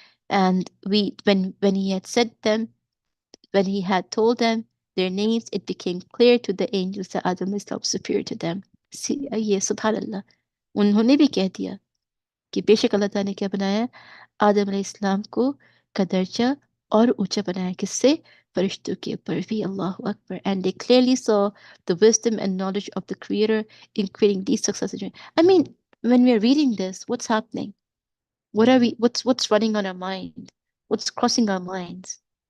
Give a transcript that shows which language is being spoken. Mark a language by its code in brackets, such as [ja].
[en] And when he had said them, when he had told them their names, it became clear to the angels that Adam is superior to them. [hi] ये सुभान अल्लाह. उन्होंने भी कह दिया कि बेशक अल्लाह ताला ने क्या बनाया, आदम अलैहिस्सलाम को का दर्जा और ऊंचा बनाया. किससे, फरिश्तों के ऊपर भी. अल्लाहु Akbar. [en] And they clearly saw the wisdom and knowledge of the Creator in creating these successive. I mean, when we are reading this, what's happening? What are we, what's running on our mind? What's crossing our minds?